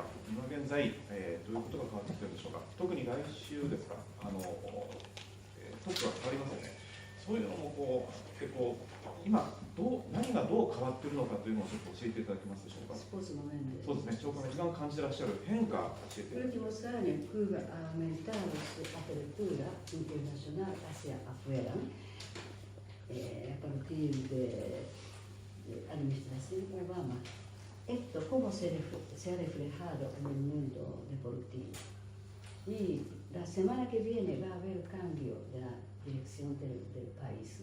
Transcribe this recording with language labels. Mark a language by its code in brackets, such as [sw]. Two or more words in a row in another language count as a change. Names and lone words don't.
[ja] 今現在、どういうことが変わってきているんでしょうか。特に来週ですか。トップが変わりますよね。そういうのも結構今何がどう変わっているのかというのをちょっと教えていただけますでしょうか。スポーツの面で。そうですね。長官が一番感じてらっしゃる変化を教えていただきます。 [es] Últimos años, Cuba ha aumentado su apertura internacional hacia afuera. A partir de la administración Obama, esto cómo se ha reflejado en el mundo deportivo. Y la semana que viene va a haber cambio de la dirección del país.